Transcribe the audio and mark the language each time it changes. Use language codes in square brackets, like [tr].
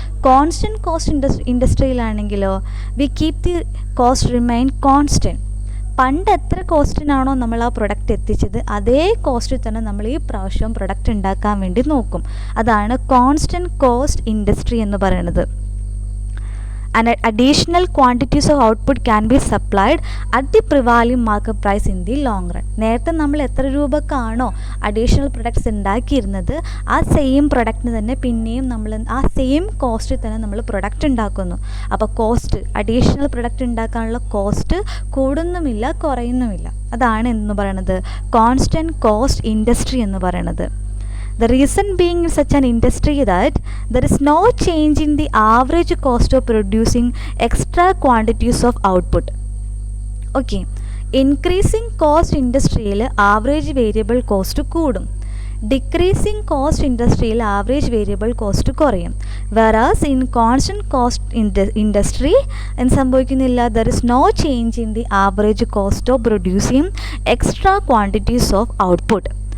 [ml] Constant cost ഇൻഡസ്ട്രിയിലാണെങ്കിലോ [en] We keep the cost remain constant. [ml] പണ്ട് എത്ര കോസ്റ്റിനാണോ നമ്മൾ ആ പ്രൊഡക്റ്റ് എത്തിച്ചത് അതേ കോസ്റ്റിൽ തന്നെ നമ്മൾ ഈ പ്രാവശ്യം പ്രൊഡക്റ്റ് ഉണ്ടാക്കാൻ വേണ്ടി നോക്കും. അതാണ് കോൺസ്റ്റൻറ്റ് കോസ്റ്റ് ഇൻഡസ്ട്രി എന്ന് പറയുന്നത്. [en] And additional quantities of output can be supplied at the prevailing market price in the long run. [ml] നേരത്തെ നമ്മൾ എത്ര രൂപക്കാണോ അഡീഷണൽ പ്രൊഡക്ട്സ് ഉണ്ടാക്കിയിരുന്നത് ആ സെയിം പ്രൊഡക്റ്റിന് തന്നെ പിന്നെയും നമ്മൾ ആ സെയിം കോസ്റ്റിൽ തന്നെ നമ്മൾ പ്രൊഡക്റ്റ് ഉണ്ടാക്കുന്നു. അപ്പോൾ കോസ്റ്റ്, അഡീഷണൽ പ്രൊഡക്റ്റ് ഉണ്ടാക്കാനുള്ള കോസ്റ്റ് കൂടുന്നുമില്ല കുറയുന്നുമില്ല. അതാണ് എന്ന് പറയുന്നത് കോൺസ്റ്റൻറ്റ് കോസ്റ്റ് ഇൻഡസ്ട്രി എന്ന് പറയുന്നത്. [en] The reason being in such an industry that there is no change in the average cost of producing extra quantities of output. [ml] Okay, increasing cost ഇൻഡസ്ട്രിയിൽ average variable cost കൂടും, decreasing cost ഇൻഡസ്ട്രിയിൽ average variable cost കുറയും. [en] whereas in [ml] constant cost industry എന്ത് സംഭവിക്കുന്നില്ല? [en] There is no change in the average cost of producing extra quantities of output.